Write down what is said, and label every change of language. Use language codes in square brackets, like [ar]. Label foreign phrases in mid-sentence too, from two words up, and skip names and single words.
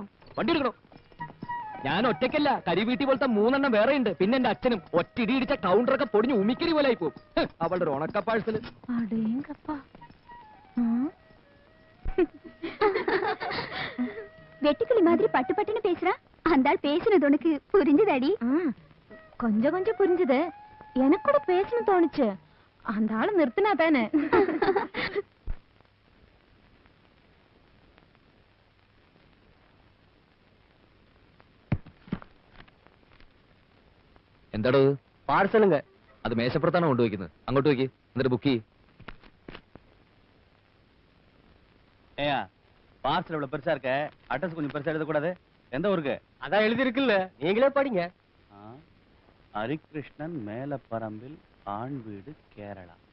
[ml] വണ്ടി എടുക്കണോ? ഞാൻ ഒറ്റയ്ക്കല്ല, കരിവീട്ടി പോലത്തെ 3 എണ്ണം വേറെ ഉണ്ട്. പിന്നെ എന്റെ അച്ഛനും ഒറ്റയിടി ഇടിച്ച കൗണ്ടറൊക്കെ പൊടിഞ്ഞ് ഉമിക്കരി പോലെ ആയി പോകും. അവളുടെ ഒരു ഉണക്ക പാഴ്സൽ. [ta] வெட்டுக்கிளி மாதிரி பட்டு பட்டுன்னு பேசுறா. அந்த ஆள் பேசினது உனக்கு புரிஞ்சுதாடி? கொஞ்சம் கொஞ்சம் புரிஞ்சுது. எனக்கு கூட பேசணும் தோணுச்சு. அந்த ஆளு நிறுத்தினா தானே. [ml] എന്താടോ? പാഴ്സലുங்க. അത് മേശപ്പുറത്താണ് കൊണ്ടുവയ്ക്കുന്നത്. അങ്ങോട്ട് വയ്ക്ക്. എന്നിട്ട് ബുക്ക് ചെയ്യ്. [ta] ஏயா பார்சல் இவ்வளவு பெருசா இருக்க, அட்ரஸ் கொஞ்சம் பெருசா எழுதக்கூடாது? எந்த ஊருக்கு? அதான் எழுதி இருக்குல்ல, நீங்களே படிங்க. ஹரிகிருஷ்ணன் மேலப்பரம்பில், ஆண் வீடு, கேரளா.